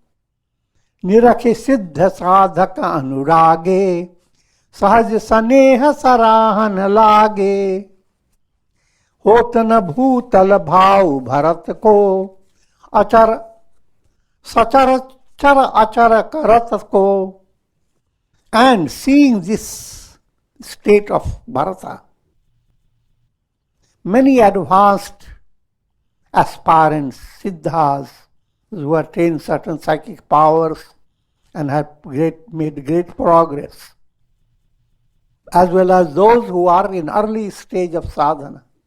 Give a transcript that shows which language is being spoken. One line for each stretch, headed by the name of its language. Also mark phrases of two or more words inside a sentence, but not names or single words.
Awadhi: निरखे सिद्ध साधक अनुरागे, सहज सनेह सराहन लागे. होत न भूतल भाव भरत को, अचर सचर चर अचर करत को.
English: And seeing this state of Bharata, many advanced aspirants, siddhas, who attained certain psychic powers and have made great progress, as well as those who are in early stage of sadhana,